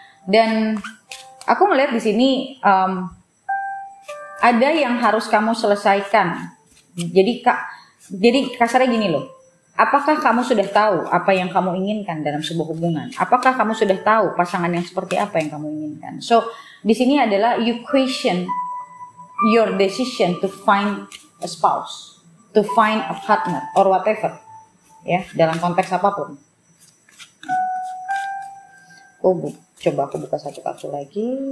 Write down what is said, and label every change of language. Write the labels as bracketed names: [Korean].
[Indonesian] Dan aku melihat di sini ada yang harus kamu selesaikan. Jadi kasarnya gini loh. Apakah kamu sudah tahu apa yang kamu inginkan dalam sebuah hubungan? Apakah kamu sudah tahu pasangan yang seperti apa yang kamu inginkan? [English] So, [Indonesian] di sini adalah [English] you question your decision to find a spouse, to find a partner or whatever. [Indonesian] Ya, dalam konteks apapun. Coba aku buka satu kartu lagi.